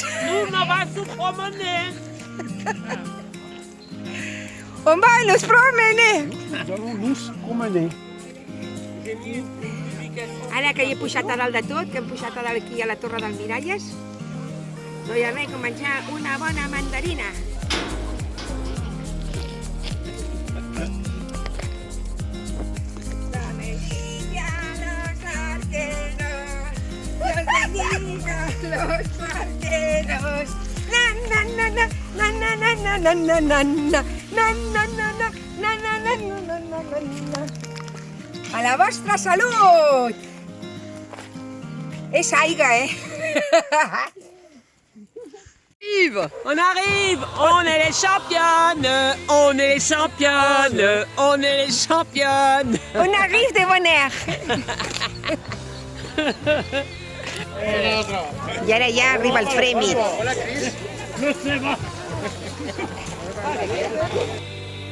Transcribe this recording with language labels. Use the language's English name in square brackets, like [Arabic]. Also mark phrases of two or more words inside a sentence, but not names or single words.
[French] Nous, on va se promener. On va nos promener. Nous allons nous promener. J'ai mis une publication. [Catalan] Ara que hi he pujat a dalt de tot, que hem pujat a dalt aquí a la torre del Miralles, no hi ha res com menjar una bona mandarina. [Spanish] La Melilla, los arqueros, los arqueros. Na na na na na na na na na na na na na na na na na na na. [Catalan] A la vostra salut! És aigua, [French] On arrive, on est les championnes, on est les championnes, on est les championnes. On arrive de bon air. [Catalan] I ara ja arriba el premi. Hola, Cris. [French] Je sais pas.